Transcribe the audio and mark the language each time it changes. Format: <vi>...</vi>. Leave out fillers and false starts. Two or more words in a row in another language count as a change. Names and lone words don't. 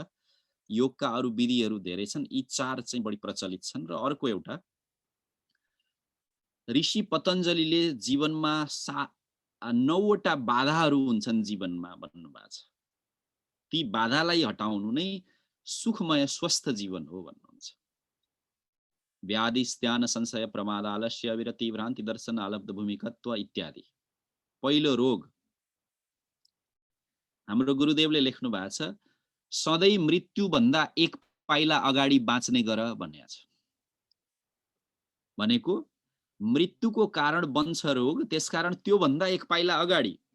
<ne>योगका अरू विधिहरू धेरै छन्, यी 4 चाहिँ बढी प्रचलित छन्। र अर्को एउटा, ऋषि पतञ्जलीले जीवनमा 9वटा बाधाहरू हुन्छन् जीवनमा भन्नुभएको छ। ती बाधालाई हटाउनु नै सुखमय स्वस्थ जीवन हो भन्नुहुन्छ।</ne> <sa>व्याधि स्त्यान संशय प्रमाद आलस्य विरति भ्रान्ति दर्शन आलब्ध भूमिकत्व इत्यादि।</sa> <ne>पहिलो रोग, हाम्रो गुरुदेवले लेख्नु भएको छ, सधैँ मृत्युभन्दा 1 पाइला अगाडि बाँच्ने गर भनेको छ। भनेको मृत्युको कारण बन्छ रोग, त्यसकारण त्यो भन्दा 1 पाइला अगाडि।</ne>